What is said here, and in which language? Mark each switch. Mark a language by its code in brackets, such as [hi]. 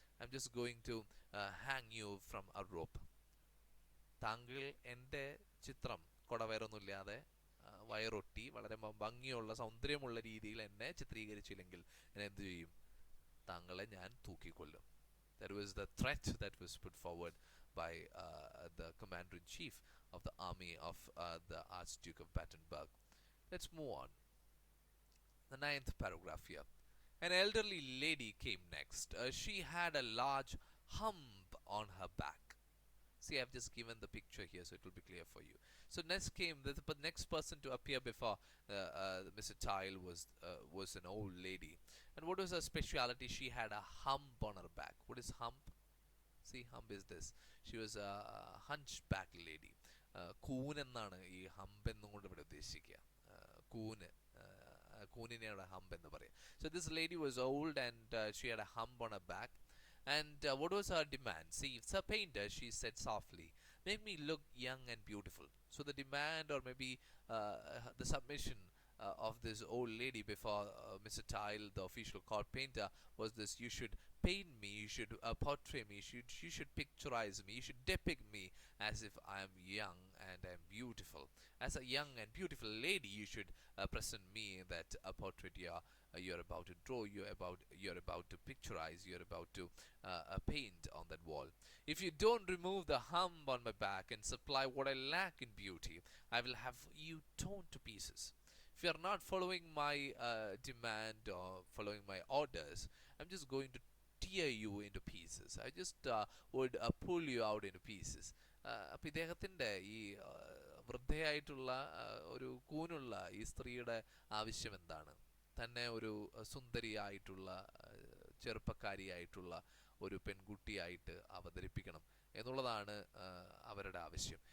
[en] I'm just going to hang you from a rope. [ml] താങ്കൾ എൻ്റെ ചിത്രം കൊടവയറൊന്നുമില്ലാതെ വയറൊട്ടി വളരെ ഭംഗിയുള്ള സൗന്ദര്യമുള്ള രീതിയിൽ എന്നെ ചിത്രീകരിച്ചില്ലെങ്കിൽ ഞാൻ എന്ത് ചെയ്യും? താങ്കളെ ഞാൻ തൂക്കിക്കൊല്ലും. [en] That was the threat that was put forward by the commander-in-chief of the army of the Archduke of Battenberg. Let's move on. The ninth paragraph here. An elderly lady came next. She had a large hump on her back. See, I've just given the picture here so it will be clear for you. So next came the next person to appear before Mr. Tile was an old lady. And what was her speciality? She had a hump on her back. What is hump? See, hump is this. She was a hunchback lady. [ml] കൂൻ എന്നാണ് ഈ hump എന്നുകൊണ്ട് ഇവിടെ ഉദ്ദേശിക്കുക. കൂന്, കൂനിനെയാണ് hump എന്ന് പറയാം. [en] So this lady was old and she had a hump on her back. And what was her demand? See, Sir Painter, she said softly, make me look young and beautiful. So the demand, or maybe the submission of this old lady before Mr. Tile, the official court painter, was this: you should paint me, you should portray me, you should picturize me, you should depict me as if I am young and I am beautiful. As a young and beautiful lady, you should present me that portrait you're about to draw, you're about to picturize, you're about to paint on that wall. If you don't remove the hump on my back and supply what I lack in beauty, I will have you torn to pieces. If you are not following my demand or following my orders, I'm just going to tear you into pieces. I just would pull you out into pieces. [ml] അപ്പോൾ ഇദ്ദേഹത്തിൻ്റെ ഈ വൃദ്ധയായിട്ടുള്ള ഒരു കൂനുള്ള ഈ സ്ത്രീയുടെ ആവശ്യം എന്താണ്? തന്നെ ഒരു സുന്ദരിയായിട്ടുള്ള ചെറുപ്പക്കാരിയായിട്ടുള്ള ഒരു പെൺകുട്ടിയായിട്ട് അവതരിപ്പിക്കണം എന്നുള്ളതാണ് അവരുടെ ആവശ്യം.